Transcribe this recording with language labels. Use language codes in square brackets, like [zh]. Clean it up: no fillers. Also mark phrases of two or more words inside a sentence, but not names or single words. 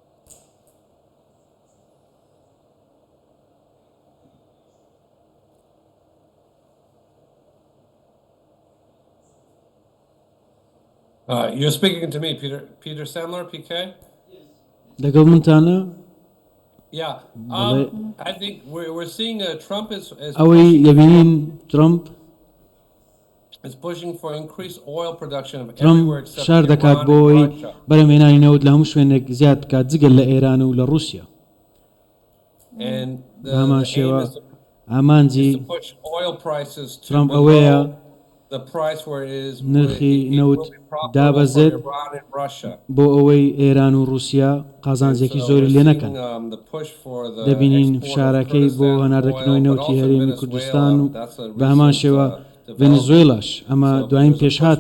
[en] You're speaking to me, Peter Sandler, PK? [ckb] لەگەڵ منتانە؟ [en] Yeah. I think we're seeing Trump is [ckb] ئەوەی دەبینین ترامپ [en] pushing for increased oil production everywhere [ckb] ترامپ [en] except [ckb] شار دەکات [en] Iran [ckb] بۆی [en] and Russia. [ckb] بەرهەمهێنانی نەوت لە هەموو شوێنێک زیاد بکات جگەل لە ئێران و لە رووسیا. [en] And [ckb] هەمان [en] the aim [ckb] شێوە [en] is to [ckb] ئامانجی [en] push oil prices to [ckb] ترامپ ئەوەیە [en] the price where it is [ckb] نرخی نەوت [en] profitable [ckb] دابەزێت [en] for Iran and Russia. [ckb] بۆ ئەوەی ئێران و رووسیا قازانجێکی زۆری لێ نەکەن. دەبینین فشارەکەی بۆ هەناردەکردنەوەی نەوتی هەرێمی کوردستان و بە هەمان شێوە ڤێنزوێلاش ئەمە دوایین پێشهاتە.